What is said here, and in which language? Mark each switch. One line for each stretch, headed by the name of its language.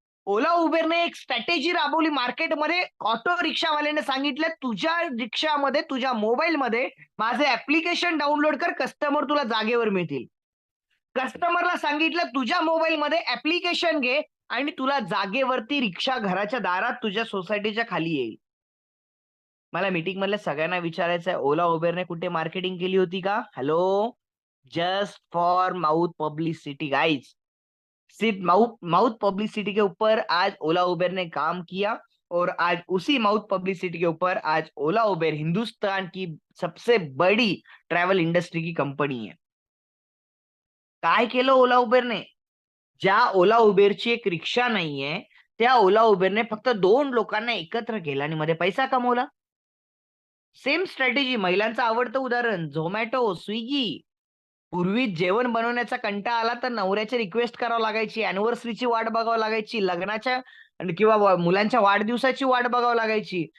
Marathi: ओला उबेरने एक स्ट्रॅटेजी राबवली मार्केटमध्ये. ऑटो रिक्षावाल्याने सांगितलं, "तुझ्या रिक्षामध्ये, तुझ्या मोबाईलमध्ये माझे ॲप्लिकेशन डाउनलोड कर, कस्टमर तुला जागेवर मिळतील." कस्टमरला सांगितलं, "तुझ्या मोबाईलमध्ये ॲप्लिकेशन घे आणि तुला जागेवरती रिक्षा घराच्या दारात तुझ्या सोसायटीच्या खाली येईल." मला मीटिंगमधल्या सगळ्यांना विचारायचं आहे, ओला उबेरने कुठे मार्केटिंग केली होती का?
English: Hello, just for mouth publicity guys.
Hindi: सिर्फ माउथ माउथ पब्लिसिटी के ऊपर आज ओला उबेर ने काम किया और आज उसी माउथ पब्लिसिटी के ऊपर आज ओला उबेर हिंदुस्तान की सबसे बड़ी ट्रॅव्हल इंडस्ट्री की कंपनी आहे.
Marathi: काय केलं ओला उबेरने? ज्या ओला उबेरची एक रिक्षा नाहीये, त्या ओला उबेरने फक्त 2 लोकांना एकत्र केलं आणि मध्ये पैसा कमवला. सेम स्ट्रॅटेजी महिलांचं आवडतं उदाहरण Zomato, Swiggy. पूर्वी जेवण बनवण्याचा कंटाळा आला तर नवऱ्याची रिक्वेस्ट करावं लागायची, अॅनिव्हर्सरीची वाट बघावं लागायची, लग्नाच्या आणि किंवा मुलांच्या वाढदिवसाची वाट बघावं लागायची.